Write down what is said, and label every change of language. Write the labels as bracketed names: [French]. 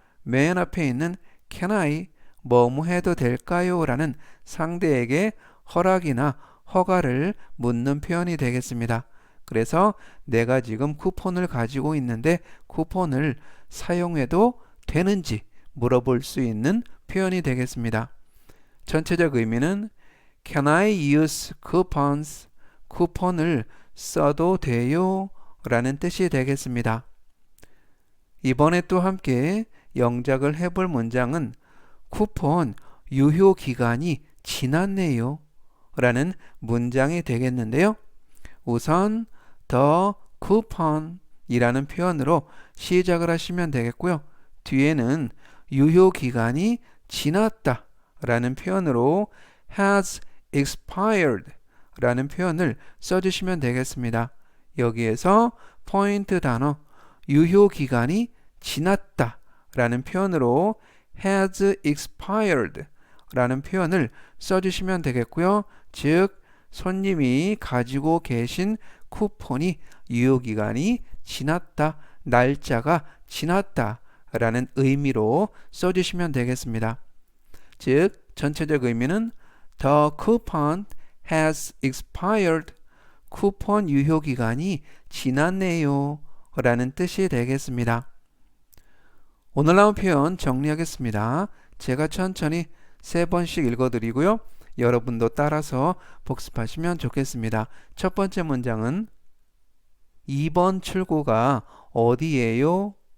[Korean] 맨 앞에 있는 [English] can I [Korean] 뭐뭐 해도 될까요? 라는 상대에게 허락이나 허가를 묻는 표현이 되겠습니다. 그래서 내가 지금 쿠폰을 가지고 있는데 쿠폰을 사용해도 되는지 물어볼 수 있는 표현이 되겠습니다. 전체적 의미는 [English] Can I use coupons? [Korean] 쿠폰을 써도 돼요? 라는 뜻이 되겠습니다. 이번에 또 함께 영작을 해볼 문장은 쿠폰 유효 기간이 지났네요 라는 문장이 되겠는데요. 우선 [English] the coupon [Korean] 이라는 표현으로 시작을 하시면 되겠고요. 뒤에는 유효 기간이 지났다 라는 표현으로 [English] has expired [Korean] 라는 표현을 써주시면 되겠습니다. 여기에서 포인트 단어 유효 기간이 지났다 라는 표현으로 [English] has expired [Korean] 라는 표현을 써주시면 되겠고요. 즉 손님이 가지고 계신 쿠폰이 유효기간이 지났다, 날짜가 지났다 라는 의미로 써주시면 되겠습니다. 즉 전체적 의미는 [English] The coupon has expired. [Korean] 쿠폰 유효기간이 지났네요 라는 뜻이 되겠습니다. 오늘 나온 표현 정리하겠습니다. 제가 천천히 3번씩 읽어드리고요. 여러분도 따라서 복습하시면 좋겠습니다. 첫 번째 문장은 2번 출구가 어디예요?